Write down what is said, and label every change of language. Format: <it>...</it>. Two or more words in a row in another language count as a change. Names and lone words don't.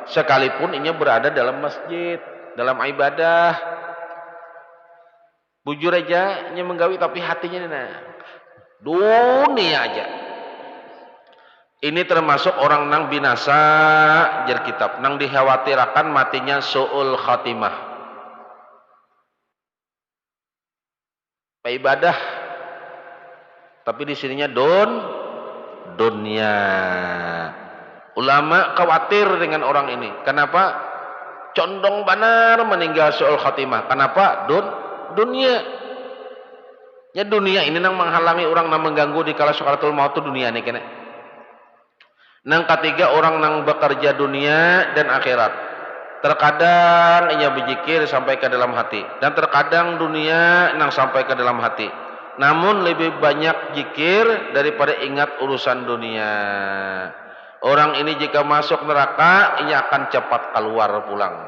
<bjn>Sekalipun inya berada dalam masjid, dalam ibadah. Bujur aja inya menggawi tapi hatinya dunia aja. Ini termasuk orang nang binasa ajar kitab, nang dikhawatirkan matinya</bjn> <ar>سوء الخاتمة.</ar> <bjn>Ibadah tapi di sininya dunia. Ulama khawatir dengan orang ini. Kenapa? Condong benar meninggal</bjn> <ar>سوء الخاتمة.</ar> <bjn>Kenapa? Dunia. Ya dunia ini nang menghalangi orang nang mengganggu di kala</bjn> <ar>سكرات الموت</ar> <bjn>tu dunia nih kena. Nang ketiga orang nang bekerja dunia dan akhirat. Terkadang ia berzikir sampai ke dalam hati dan terkadang dunia nang sampai ke dalam hati. Namun lebih banyak zikir daripada ingat urusan dunia. Orang ini jika masuk neraka, ia akan cepat keluar pulang.</bjn>